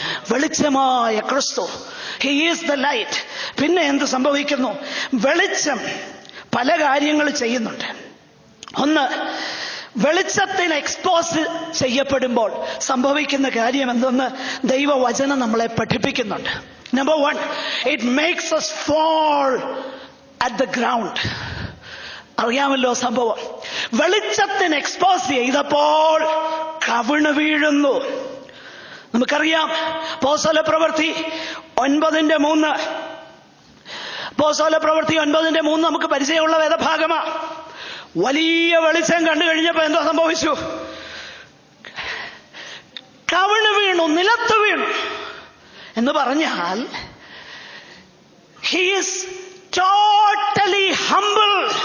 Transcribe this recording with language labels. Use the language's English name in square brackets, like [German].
[Malayalam] വെളിച്ചമായ ക്രിസ്തു, [English] He is the light. [Malayalam] പിന്നെ എന്ത് സംഭവിക്കുന്നു? വെളിച്ചം പല കാര്യങ്ങൾ ചെയ്യുന്നുണ്ട്. ഒന്ന്, വെളിച്ചത്തിന് എക്സ്പോസ് ചെയ്യപ്പെടുമ്പോൾ സംഭവിക്കുന്ന കാര്യം എന്തെന്ന് ദൈവവചനം നമ്മളെ പഠിപ്പിക്കുന്നുണ്ട്. [English] Number 1, it makes us fall at the ground. [Malayalam] അറിയാമല്ലോ സംഭവം. വെളിച്ചത്തിന് എക്സ്പോസ് ചെയ്തപ്പോൾ കവിണ് വീഴുന്നു. നമുക്കറിയാം, അപ്പോസ്തലപ്രവൃത്തി 9:3. അപ്പോസ്തലപ്രവൃത്തി 9:3 നമുക്ക് പരിചയമുള്ള വേദഭാഗമാണ്. വലിയ വെളിച്ചം കണ്ടു കഴിഞ്ഞപ്പോ എന്തോ സംഭവിച്ചു? കവിണ് വീണു, നിലത്ത് വീണു. എന്ന് പറഞ്ഞാൽ [English] he is totally humble.